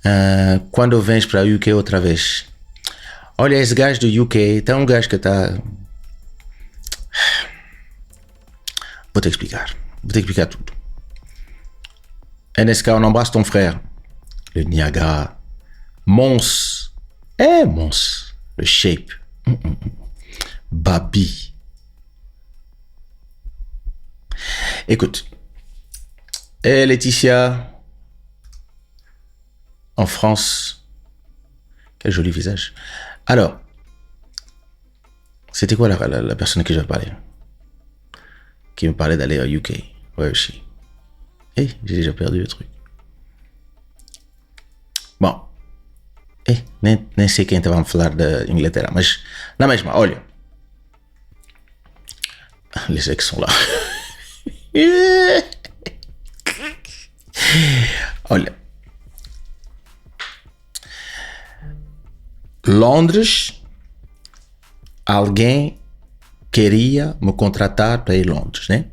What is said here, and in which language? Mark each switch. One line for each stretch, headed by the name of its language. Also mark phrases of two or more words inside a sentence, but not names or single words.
Portuguese: Quando vens para UK outra vez? Olha, esse gajo do UK, tem um gajo que está... Vou ter que explicar tudo.
French: Et nesse cas, on embrasse ton frère. Le Niagara. Mons. Mons. Le Shape. Babi. Écoute. Laetitia. En France. Quel joli visage. Alors. C'était quoi la personne que j'avais parlé? Qui me parlait d'aller au UK.
English: Where is she?
French: J'ai déjà perdu le truc.
Portuguese: Bom. Nem sei quem estava a falar da Inglaterra, mas na mesma, olha.
French: Les ex sont là.
Portuguese: Olha. Londres, alguém queria me contratar para ir a Londres, né?